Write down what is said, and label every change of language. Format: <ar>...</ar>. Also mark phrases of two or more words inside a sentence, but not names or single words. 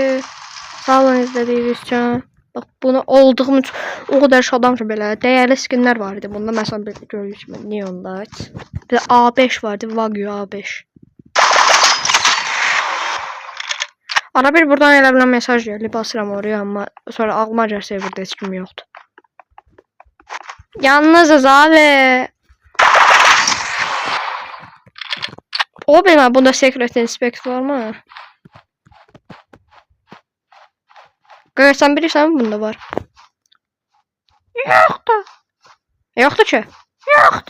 <az>Sağ olun izlədiyiniz üçün. Bax bunu olduğum üçün o qədər şadam ki belə dəyərli skinlər var idi. Bunda məsələn belə gördüyünüz kimi Neon Light. Bir də A5 vardı, Wagyu A5. Ara bir buradan elə bilən mesaj gəldi, basıram oraya, amma sonra ağlıma gəlsə burada heç kim yoxdur.</az> <tr>Yalnızız abi. O bilmem bunda Secret Inspect var mı?</tr> <az>Sen bilirsen mi bunda var?</az> <tr>Yoktu. Yoktu ki. Yoktu.</tr>